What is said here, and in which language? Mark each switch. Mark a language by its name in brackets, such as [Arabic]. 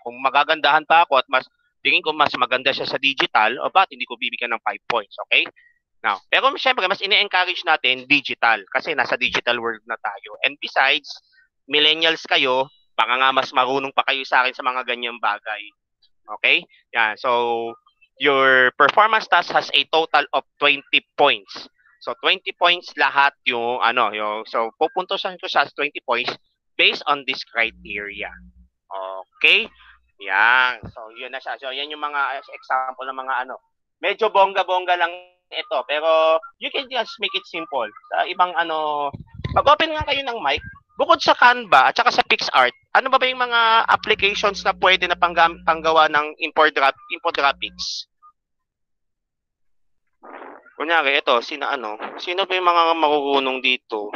[Filipino] Kung magagandahan pa ako at tingin ko mas maganda siya sa digital, o ba't hindi ko bibigyan ng 5 points, okay? Now, pero syempre mas ine-encourage natin digital kasi nasa digital world na tayo. And besides, millennials kayo, baka nga mas marunong pa kayo sa akin sa mga ganyang bagay. Okay? Yan. [English] So, your performance task has a total of 20 points. [Filipino] So 20 points lahat yung so pupuntosan ko sa 20 points [English] based on this criteria. [Filipino] Okay? Yan. So, yun na siya. So, yan yung mga example ng mga Medyo bongga-bongga lang ito. [English] Pero, you can just make it simple. [Filipino] Sa ibang pag-open nga kayo ng mic, bukod sa Canva at saka sa PixArt, ano ba yung mga applications na pwede na panggawa ng infographics? Kunyari, ito, sino ba yung mga marurunong dito?